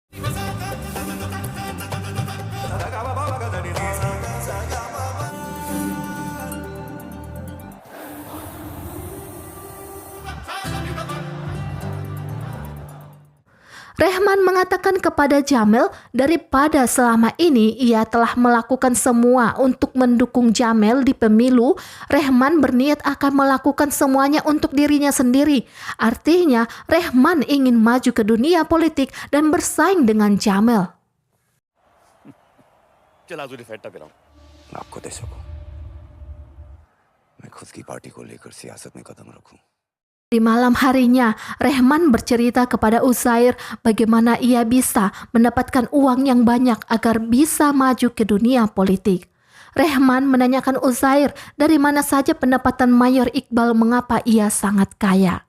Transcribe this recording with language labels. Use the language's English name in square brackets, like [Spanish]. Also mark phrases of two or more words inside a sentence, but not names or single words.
[Indonesian] Rahman mengatakan kepada Jamel daripada selama ini ia telah melakukan semua untuk mendukung Jamel di pemilu, Rahman berniat akan melakukan semuanya untuk dirinya sendiri. Artinya Rahman ingin maju ke dunia politik dan bersaing dengan Jamel. [Hindi] चला तुझे फेंटा पिलाऊं। मैं आपको दे सकूं मैं खुद की पार्टी को लेकर सियासत में कदम रखूं। [Indonesian] Di malam harinya, Rahman bercerita kepada Uzair bagaimana ia bisa mendapatkan uang yang banyak agar bisa maju ke dunia politik. Rahman menanyakan Uzair dari mana saja pendapatan Mayor Iqbal mengapa ia sangat kaya.